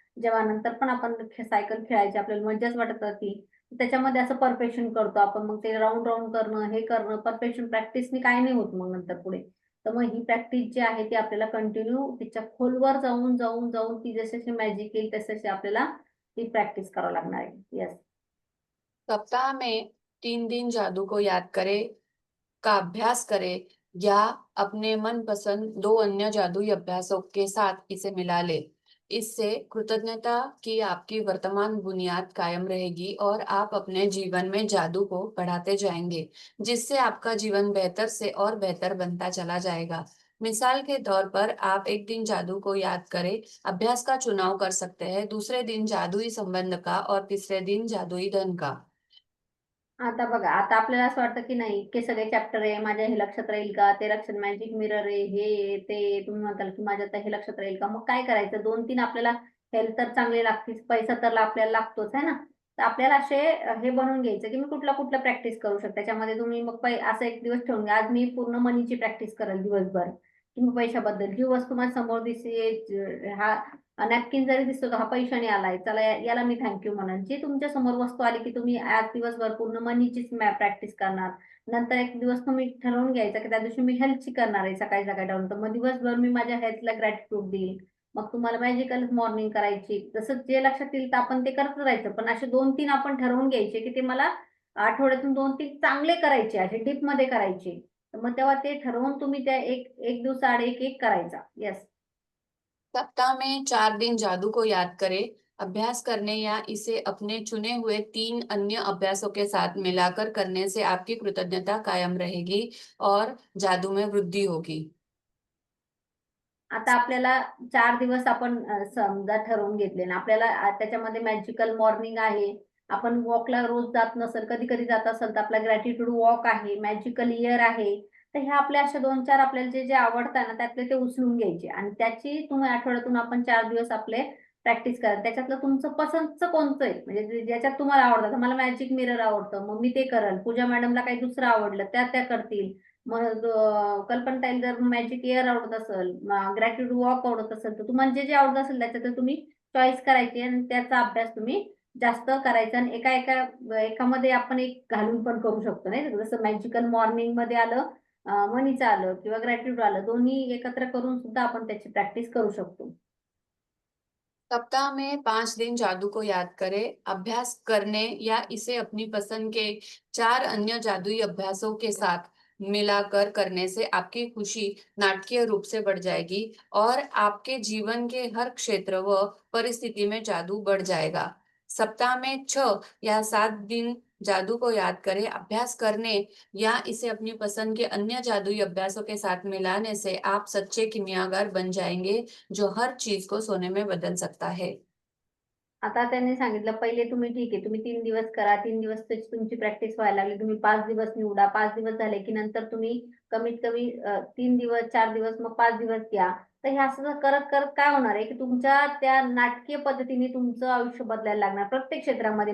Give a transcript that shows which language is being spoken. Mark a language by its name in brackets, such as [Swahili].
[Marathi] जेव्हा नंतर पण आपण सायकल खेळायची आपल्याला मज्जाच वाटत राहते. त्याच्यामध्ये असं परफेक्शन करतो आपण. मग ते राउंड करणं, हे करणं, परफेक्शन प्रॅक्टिसनी काही नाही होत मग नंतर पुढे. तर मग ही प्रॅक्टिस जी आहे ती आपल्याला कंटिन्यू तिच्या खोलवर जाऊन ती जशी मॅजिक येईल तशी आपल्याला ती प्रॅक्टिस करावं लागणार आहे. [English] Yes. [Hindi] सप्ताह में 3 दिन जादू को याद करें का अभ्यास करें या अपने मनपसंद 2 अन्य जादुई अभ्यासों के साथ इसे मिला ले। इससे कृतज्ञता की आपकी वर्तमान बुनियाद कायम रहेगी और आप अपने जीवन में जादू को बढ़ाते जाएंगे, जिससे आपका जीवन बेहतर से और बेहतर बनता चला जाएगा। मिसाल के तौर पर आप एक दिन जादू को याद करें अभ्यास का चुनाव कर सकते हैं, दूसरे दिन जादुई संबंध का और तीसरे दिन जादुई धन का। [Marathi] आता बघा, आता आपल्याला असं वाटतं की नाही इतके सगळे चॅप्टर आहे, माझ्या हे लक्षात राहील का? ते लक्षात मॅजिक मिरर आहे, हे आहे, ते आहे. तुम्ही म्हणताल की माझ्या आता हे लक्षात राहील का? मग काय करायचं? 2-3 आपल्याला हेल्थ तर चांगली लागतेच, पैसा तर आपल्याला लागतोच आहे ना. तर आपल्याला असे हे बनवून घ्यायचं की मी कुठलं प्रॅक्टिस करू शकते. त्याच्यामध्ये तुम्ही मग असा एक दिवस ठेवून घ्या, आज मी पूर्ण मनीची प्रॅक्टिस करेल दिवसभर. तुम्ही पैशाबद्दल जी वस्तू माझ्या समोर दिसते, हा नॅपकिन जरी दिसतो, तर हा पैशाने आलाय. चला याला मी थँक यू म्हणेन. जी तुमच्या समोर वस्तू आली, की तुम्ही आज दिवसभर पूर्ण मनीचीच प्रॅक्टिस करणार. नंतर एक दिवस तुम्ही ठरवून घ्यायचं, की त्या दिवशी मी हेल्थची करणार आहे सकाळी-सकाळी उठून. तर मग दिवसभर मी माझ्या हेल्थला ग्रॅटिट्यूड देईल. मग तुम्हाला मॅजिकल मॉर्निंग करायची. जसं जे लक्षात येईल तर आपण ते करत राहायचं. पण असे 2-3 आपण ठरवून घ्यायचे, की ते मला आठवड्यातून 2-3 चांगले करायचे, असे डीपमध्ये करायचे. तर मग तेव्हा ते ठरवून तुम्ही त्या एक दिवसाआड एक करायचा. [English] Yes. [Hindi] सप्ताह में 4 दिन जादू को याद करें अभ्यास करने या इसे अपने चुने हुए 3 अन्य अभ्यासों के साथ मिलाकर करने से आपकी कृतज्ञता कायम रहेगी और जादू में वृद्धि होगी। [Marathi] आता आपल्याला 4 दिवस आपण समजा ठरवून घेतले ना, आपल्याला त्याच्यामध्ये मॅजिकल मॉर्निंग आहे. आपण वॉकला रोज जात नसेल, कधी-कधी जात असेल, तर आपला ग्रॅटिट्यूड वॉक आहे, मॅजिकल इयर आहे. तर ह्या आपल्या अशा 2-4 आपल्याला जे आवडतात ना, त्यातले ते उचलून घ्यायचे आणि त्याची तुम्ही आठवड्यातून आपण 4 दिवस आपले प्रॅक्टिस करा. त्याच्यातलं तुमचं पसंतचं कोणतं आहे, म्हणजे ज्याच्यात तुम्हाला आवडतं. तर मला मॅजिक मिरर आवडतं, मग मी ते करेल. पूजा मॅडमला काही दुसरं आवडलं, त्या करतील. मग कल्पनाताईला जर मॅजिक एअर आवडत असेल, ग्रॅटिट्यूड वॉक आवडत असेल, तर तुम्हाला जे आवडत असेल त्याच्यातून तुम्ही चॉईस करायची आणि त्याचा अभ्यास तुम्ही जास्त करायचा आणि एकामध्ये आपण एक घालून पण करू शकतो नाही का? जसं मॅजिकल मॉर्निंगमध्ये आलं, मनीचं आलं किंवा ग्रॅटिट्यूड आलं. दोन्ही एकत्र करून सुद्धा आपण त्याची प्रॅक्टिस करू शकतो. [Hindi] सप्ताह में 5 दिन जादू को याद करें अभ्यास करने या इसे अपनी पसंद के 4 अन्य जादुई अभ्यासों के साथ मिलाकर करने से आपकी खुशी नाटकीय रूप से बढ़ जाएगी और आपके जीवन के हर क्षेत्र व परिस्थिति में जादू बढ़ जाएगा। सप्ताह में 6 या 7 दिन जादू को याद करें, अभ्यास करने या इसे अपनी पसंद के अन्य जादुई अभ्यासों के साथ मिलाने से आप सच्चे किमियागर बन जाएंगे, जो हर चीज को सोने में बदल सकता है। [Marathi] आता त्यांनी सांगितलं पहिले तुम्ही ठीक आहे, तुम्ही 3 दिवस करा, 3 दिवस तुमची प्रॅक्टिस व्हायला लागली, तुम्ही 5 दिवस निवडा, 5 दिवस झाले की नंतर तुम्ही कमीत कमी 3 दिवस 4 दिवस मग 5 दिवस घ्या. तर हे असं जर करत करत काय होणार आहे की तुमच्या त्या नाटकीय पद्धतीने तुमचं आयुष्य बदलायला लागणार प्रत्येक क्षेत्रामध्ये.